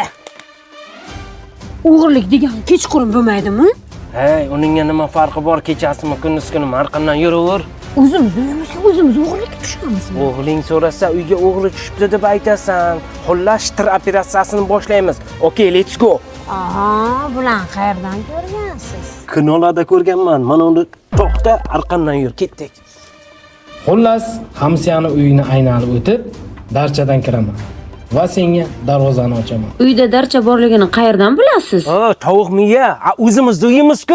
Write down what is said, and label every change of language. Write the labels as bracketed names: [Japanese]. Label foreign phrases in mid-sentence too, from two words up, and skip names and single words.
[Uzbek] O'g'irlik degan kechqurun bo'lmaydimi? Uningga nima farqi bor? Kechasimi, kunduzkuni har qanday yuraver. O'zimiz o'g'irlikka tushamiz. O'g'ling so'rasa, uyga o'g'ri tushibdi deb aytasan. Xullas, tir operatsiyasini boshlaymiz. [English] Okay, let's go. [Uzbek] Bulan qayerdan ko'rgansiz? Kinolarda ko'rganman. Mana unda to'xta, arqamdan yur, ketdik. Xullas, Hamsiyani uyini aylanib o'tib, darchadan kiraman va senga darvozani ochaman. Uyda darcha borligini qayerdan bilasiz? Tovuq miya, o'zimizda uyimiz-ku.